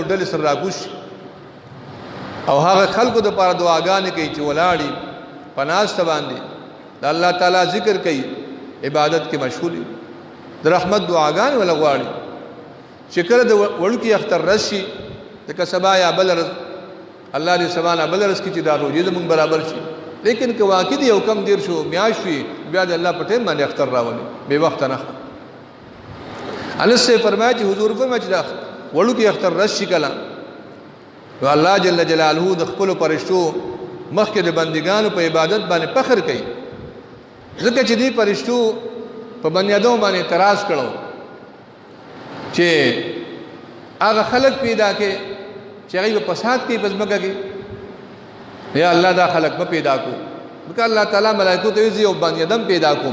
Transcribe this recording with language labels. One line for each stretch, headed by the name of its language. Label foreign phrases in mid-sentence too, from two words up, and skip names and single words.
Pashto: ډلې سره راکوش او هغه خلکو دپاره دعاګانې کوي چې ولاړي په ناسته باندې د الله تعالی ذکر کوي عبادت کې مشغول د رحمت دعاګانې ولا غواړي چې کله د وړوکي اختر رس شي لکه سبا یا بل ورځ الله دې سبا نه بل ورځ کې چې دا روزې زموږ برابر شي لیکن که واقع دې یو کم دیر شو میاشت وي بیا د الله په ټیم باندې اختر راولي بې وخته نه انس
Urdu: سے فرمایا
Pashto: چې حضور فرمایي چې دا وړوکي اختر رس شي کله نو الله جل جلاله د خپلو فرشتو مخکې د بندګانو په عبادت باندې فخر کوي ځکه چې دې فرشتو په بني ادم باندې اعتراض کړو چې هغه خلق پیدا کې چې هغه په فساد کې په ځمکه کې یا الله دا خلق په پیدا کو ځکه الله تعالی ملائکو ته ویځي او بني ادم پیدا کوم